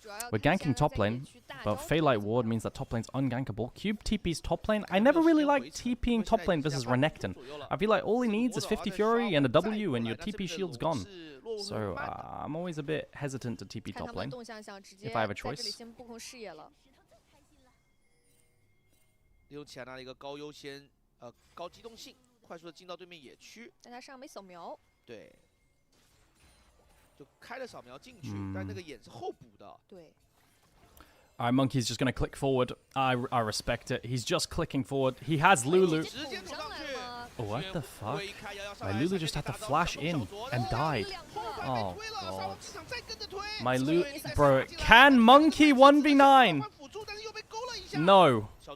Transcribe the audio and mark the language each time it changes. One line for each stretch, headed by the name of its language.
English: We're ganking top lane, but Phaelite Ward means that top lane's ungankable. Cube TP's top lane. I never really liked TPing top lane versus Renekton. I feel like all he needs is 50 Fury and a W and your TP shield's gone. So I'm always a bit hesitant to TP top lane if I have a choice.
Chinese: 利用起来拿了一个高优先，高机动性，快速的进到对面野区。但他上没扫描。对。就开了扫描进去，但那个眼是后补的。对。
English: Alright, Monkey's just gonna click forward. I respect it. He's just clicking forward. He has Lulu. Oh, what the fuck? My Lulu just had to flash in and died. Oh god. My Lulu, bro. Can Monkey 1v9? No.